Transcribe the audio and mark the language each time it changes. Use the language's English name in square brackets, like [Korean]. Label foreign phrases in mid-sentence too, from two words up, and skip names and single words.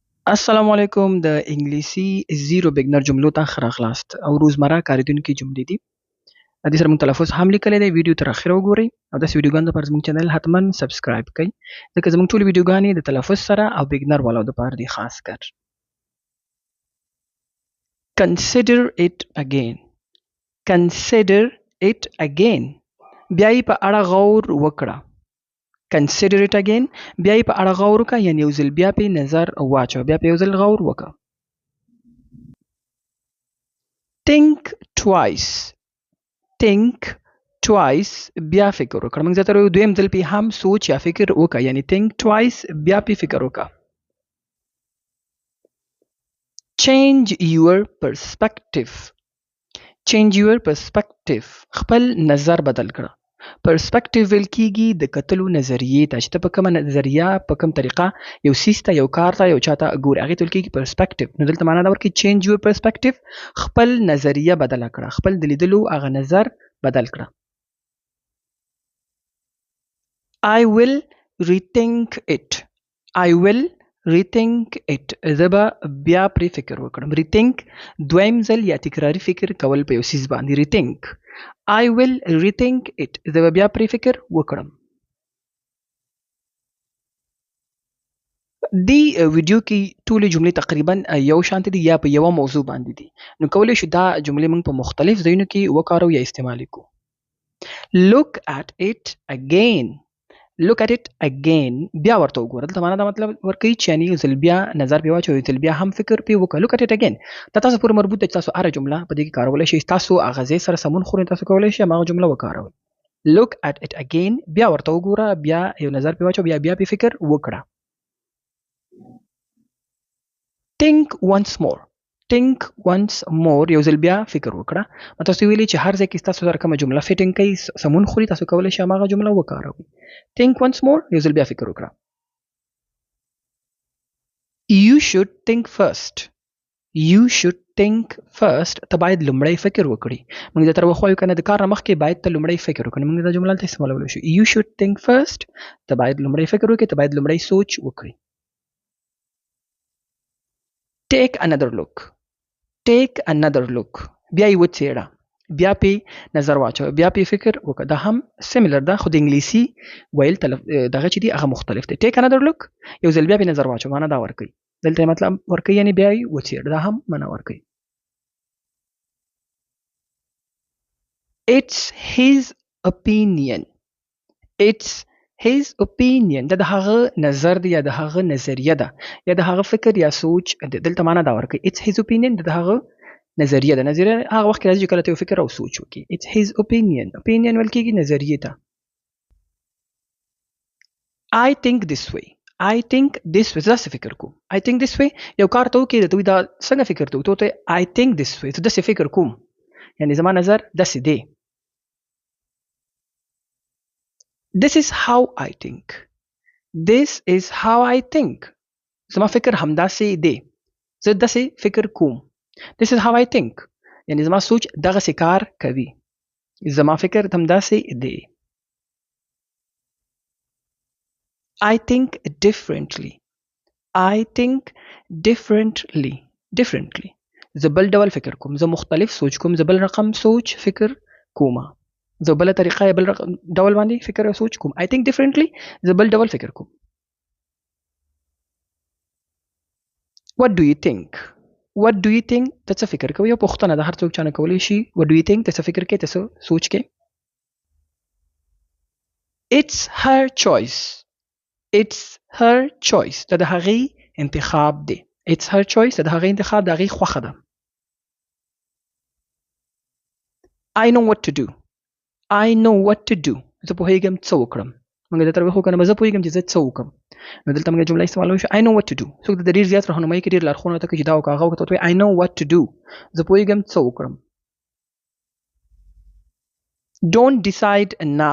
[Pashto] السلام علیکم. د انګلیسي زیرو بګنر جملو ته ښه راغلاست او روزمره کارېدونکې جملې دي. د دې سره موږ تلفظ هم لیکلی دی. ویډیو تر اخره وګورئ او داسې ویډیوګانو دپاره زموږ چینل حتما سبسکرایب کړئ ځکه زموږ ټولې ویډیوګانې د تلفظ سره او بګنر والاو دپاره دي خاص کر. [English] Consider it again. Consider it again. [Pashto] بیا یې په اړه غور وکړه. [English] Consider it again. [Pashto] بیا یې په اړه غور وکړه، یعنې یو ځل بیا پې نظر واچوه، بیا پې یو ځل غور وکړه. [English] Think twice. Think twice. [Pashto] بیا فکر وکړه. موږ ځکه دویم ځل پې هم سوچ یا فکر وکړه، یعنې [English] think twice [Pashto] بیا پې فکر وکړه. [English] Change your perspective. Change your perspective. [Pashto] خپل نظر بدل کړه. پرسپیکټیو ویل کېږي د کتلو نظریې ته، چې ته په کومه نظریه په کوم طریقه یو څیز ته، یو کار ته، یو چا ته ګورې، هغې ته ویل کېږي پرسپیکټیو. نو دلته معنا دا ورکوي [English] change your perspective, [Pashto] خپل نظریه بدله کړه، خپل د لیدلو هغه نظر بدل کړه. [English] I will rethink it. I will rethink it. [Pashto] زه به بیا پرې فکر وکړم. rethink دویم ځل یا تکراري فکر کول په یو څیز باندې. rethink. [English] I will rethink it. [Pashto] زه به بیا پرې فکر وکړم. دې ویډیو کې ټولې جملې تقریبا یو شانتې دي یا په یوه موضوع باندې دي، نو کولی شو دا جملې موږ په مختلف ځایونو کې وکاروو یا استعمال کړو. [English] Look at it again. Look at it again. [Pashto] بیا ورته وګوره. دلته معنا دا مطلب ورکوي چې یعنې یو ځل بیا نظر پې واچوه، یو ځل بیا هم فکر پې وکړه. [English] Look at it again. [Pashto] دا تاسو پورې مربوط ده چې تاسو هره جمله په دې کې کارولی شئ. تاسو هغه ځای سره سمون خورئ، تاسو کولی شئ هماغه جمله وکاروئ. [English] Look at it again. [Pashto] بیا ورته وګوره، بیا یو نظر پې واچوه، بیا پې فکر وکړه. [English] Think once more. Think once more. [Pashto] یو ځل بیا فکر وکړه. ما تاسو ویلي چې هر ځای کې تاسو سره کومه جمله فټینګ کوي، سمون خوري، تاسو کولی شئ هماغه جمله وکاروئ. [English] Think once more. [Pashto] یو ځل بیا فکر وکړه. [English] You should think first. You should think first. [Pashto] ته باید لومړی فکر وکړي. موږ دا تر وخوایو که نه، د کار نه مخکې باید ته لومړی فکر وکړي. موږ دا جمله هلته استعمالولی شو. [English] You should think first. [Pashto] ته باید لومړی فکر وکړي، ته باید لومړی سوچ وکړي. [English] Take another look. Take another look. [Pashto] بیا یې وڅېړه، بیا پې نظر واچوه، بیا پې فکر وکړه. دا هم سیملر ده، خو د انګلیسي ویل دغه چې دي هغه مختلف دی. [English] Take another look. [Pashto] یو ځل بیا پې نظر واچوه، معنا دا ورکوي. دلته یې مطلب ورکوي یعنې بیا یې وڅېړه، دا هم معنا ورکوي. [English] It's his opinion. It's his opinion. [Pashto] دا د هغه نظر دی یا د هغه نظریه ده یا د هغه فکر یا سوچ. دلته معنا دا ورکوي. [English] It's his opinion. [Pashto] د هغه نظریه ده. نظریه هغه وخت کې راځي چې کله ته یو فکر او سوچ وکړي. [English] It's his opinion. [Pashto] opinion ویل کېږي نظریې ته. [English] I think this way. I think this way. [Pashto] زه داسې فکر کوم. [English] I think this way. [Pashto] یو کار ته وکړې، ته دا څنګه فکر ته وکړې؟ [English] I think this way. [Pashto] زه داسې فکر کوم، یعنې زما نظر داسې دی. [English] This is how I think. This is how I think. [Pashto] زما فکر همداسې دی. زه داسې فکر کوم. [English] This is how I think. [Pashto] یعنې زما سوچ دغسې کار کوي. زما فکر همداسې دی. [English] I think differently. I think differently. Differently. [Pashto] زه بل ډول فکر کوم. زه مختلف سوچ کوم. زه بل رقم سوچ فکر کومه. زه بله طریقه یا بل ډول باندې فکر او سوچ کوم. [English] I think differently. [Pashto] زه بل ډول فکر کوم. [English] What do you think? What do you think? [Pashto] ته څه فکر کوې؟ یو پوښتنه ده، هر څوک چا نه کولی شي. [English] What do you think? [Pashto] ته څه فکر کوې؟ ته څه سوچ کوې؟ [English] It's her choice. It's her choice. [Pashto] دا د هغې انتخاب دی. [English] It's her choice. [Pashto] دا د هغې انتخاب، د هغې خوښه ده. [English] I know what to do. I know what to do. [Pashto] زه پوهېږم څه وکړم. موږ دا تر وخو که نه، زه پوهېږم چې زه څه وکړم. نو دلته موږ جمله استعمالولی شو. [English] I know what to do. [Pashto] څوک د ډېر زیات راهنمایي کې ډېر لارښوونه ورته کوي چې دا وکړه، هغه وکړه. [English] ته I know what to do. [Pashto] زه پوهېږم څه وکړم. [English] Don't decide now.